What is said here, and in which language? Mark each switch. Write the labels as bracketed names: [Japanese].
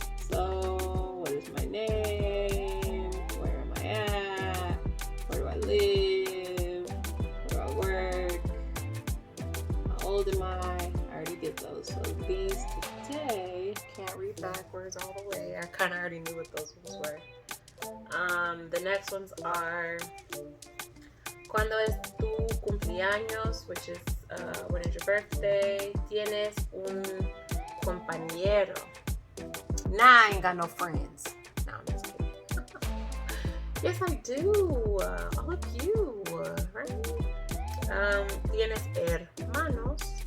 [English] So, what is my name? Where am I at? Where do I live? Where do I work? How old am I? I already did those. So these today, can't read backwards all the way. I kind of already knew what those ones were. The next ones are [Spanish] ¿Cuándo es tu cumpleaños? [English] Which is when is your birthday? [Spanish] ¿Tienes un compañero? [English] Nah, I ain't got no friends. No, I'm just kidding. Yes, I do. All of you, right? [Spanish] ¿Tienes hermanos?